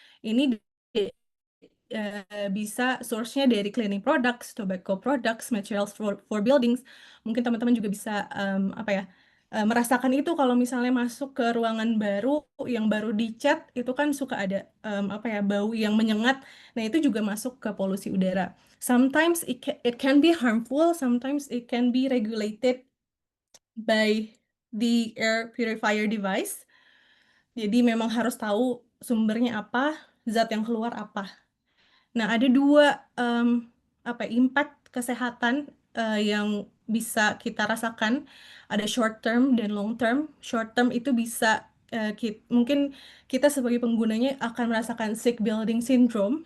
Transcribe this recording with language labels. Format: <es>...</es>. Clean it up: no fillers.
<id>Ini bisa source-nya dari</id> <en>cleaning products, tobacco products, materials for buildings.</en> <id>Mungkin teman-teman juga bisa merasakan itu kalau misalnya masuk ke ruangan baru yang baru dicat, itu kan suka ada bau yang menyengat. Nah, itu juga masuk ke polusi udara.</id> <en>Sometimes it can be harmful, sometimes it can be regulated by the air purifier device.</en> <id>Jadi memang harus tahu sumbernya apa, zat yang keluar apa. Nah, ada dua impact kesehatan yang bisa kita rasakan. Ada short term dan long term. Short term itu bisa mungkin kita sebagai penggunanya akan merasakan sick building syndrome.</id>